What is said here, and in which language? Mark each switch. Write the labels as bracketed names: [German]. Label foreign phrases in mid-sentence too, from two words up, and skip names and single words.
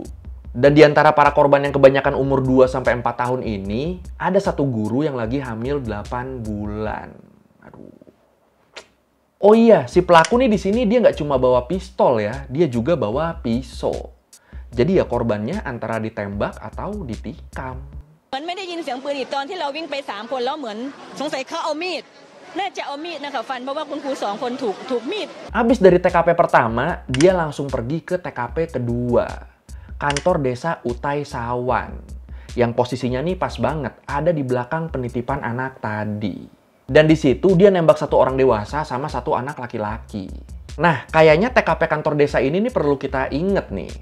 [Indonesian] Dan di antara para korban yang kebanyakan umur 2-4 tahun ini, ada 1 guru yang lagi hamil 8 bulan. Aduh. Oh iya, si pelaku nih di sini dia nggak cuma bawa pistol ya, dia juga bawa pisau. Jadi ya korbannya antara ditembak atau ditikam. [Thai] มันไม่ได้ยินเสียงปืนอีกตอนที่เราวิ่งไป3 คนแล้วเหมือนสงสัยเขาเอามีดน่าจะเอามีดนะคะฟันเพราะว่าคุณครู2 คนถูกมีด [Indonesian] Habis dari TKP pertama, dia langsung pergi ke TKP kedua. Kantor desa Utai Sawan. Yang posisinya nih pas banget, ada di belakang penitipan anak tadi. Dan di situ dia nembak 1 orang dewasa sama 1 anak laki-laki. Nah, kayaknya TKP kantor desa ini nih perlu kita inget nih.